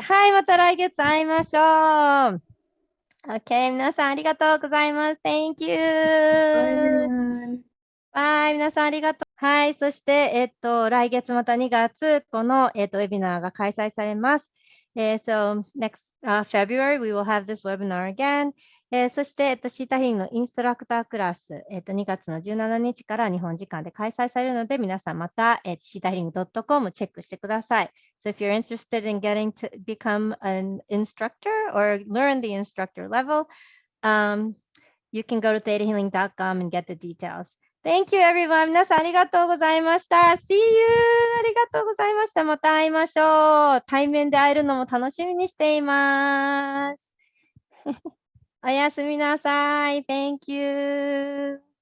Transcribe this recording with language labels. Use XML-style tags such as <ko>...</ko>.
<ja>はい、また来月会いましょう。Okay, 皆さんありがとうございます。</ja> <en>Thank Bye, you. everyone.</en> <ja>はい、皆さんありがとう。はい、そして、来月また2月、この、ウェビナーが開催されます。</ja> <en>So next February, we will have this webinar again.</en> <ja>そして、シータヒーリングのインストラクタークラス、2月の17日から日本時間で開催されるので、皆さんまた、シータヒーリング .com チェックしてください。</ja> <en>So if you're interested in getting to become an instructor or learn the instructor level, you can go to thetahealing.com and get the details. Thank you, everyone.</en> <ja>皆さんありがとうございました。</ja> <en>See you!</en> <ja>ありがとうございました。また会いましょう。対面で会えるのも楽しみにしています。おやすみなさい。</ja> <en>Thank you.</en>